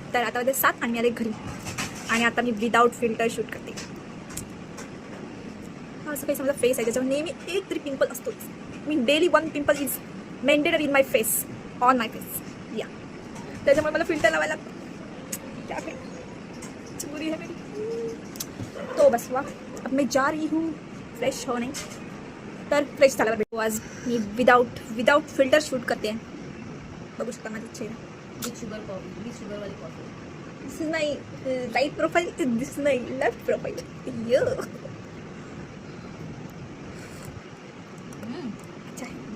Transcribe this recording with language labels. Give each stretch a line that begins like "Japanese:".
Marathi: तर आता वाजले 7 आणि मी आले घरी आणि आता मी विदाऊट फिल्टर शूट करते. हा असं काही समजा फेस आहे ज्याच्यावर नेहमी एक तरी पिंपल असतोच. मी
English: daily 1 pimple is minted in my face,
Marathi: on my face. या त्याच्यामुळे मला फिल्टर लावायला लागतं.
Hindi: क्या मजबूरी है मेरी. तो बस हुआ, अब मैं जा रही हूँ फ्रेश होने.
Marathi: तर फ्रेश झाला भेटू. आज मी विदाउट फिल्टर शूट करते. बघू शकता माझी चेहरा.
English: With sugar वाली coffee. This is my right profile, this is my left profile.
Hindi: अच्छा है.